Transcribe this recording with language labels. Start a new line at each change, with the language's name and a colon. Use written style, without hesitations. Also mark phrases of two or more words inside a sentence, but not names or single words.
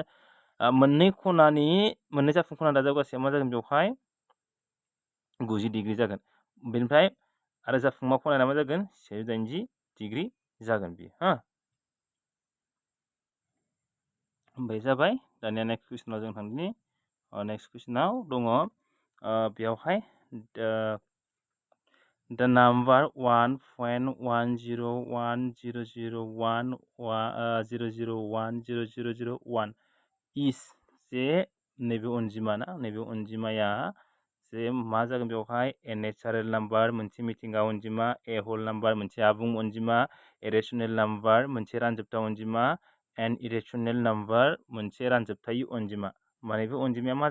Bodo: जाफुं खनानि दाजाबगासैया मा जागोन बेवहाय 90 डिग्री जागोन बेनिफ्राय आरो जाफुंमा खनाया मा जागोन 180 डिग्री जागोन बियो हा ओमफ्राय जाबाय दानिया
English: next question
Bodo: जों थांदिनि
English: next question
Bodo: दङ बेयावहाय
English: the number
Bodo: 1.101001001001001 is जे नैबे अनजिमा ना नैबे अनजिमाया जे मा जागोन बेवहाय
English: a natural number
Bodo: मोनसे मिथिंगा अनजिमा
English: a whole number
Bodo: मोनसे आबुं अनजिमा
English: a rational number
Bodo: मोनसे रानजोबथा अनजिमा
English: an irrational number
Bodo: मोनसे रानजोबथायै अनजिमा माने बे अनजिमाया मा